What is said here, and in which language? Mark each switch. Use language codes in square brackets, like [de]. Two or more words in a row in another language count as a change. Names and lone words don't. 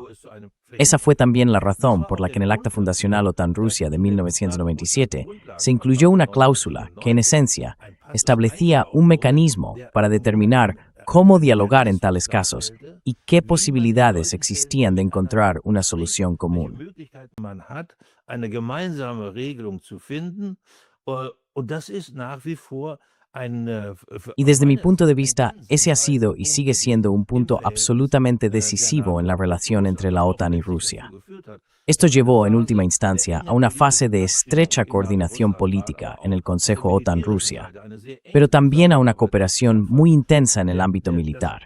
[es] Esa fue también la razón por la que en el Acta Fundacional OTAN-Rusia de 1997 se incluyó una cláusula que, en esencia, establecía un mecanismo para determinar cómo dialogar en tales casos y qué posibilidades existían de encontrar una solución común. [de] Eine gemeinsame Regelung zu finden, und das ist nach wie vor [es] Y desde mi punto de vista, ese ha sido y sigue siendo un punto absolutamente decisivo en la relación entre la OTAN y Rusia. Esto llevó, en última instancia, a una fase de estrecha coordinación política en el Consejo OTAN-Rusia, pero también a una cooperación muy intensa en el ámbito militar.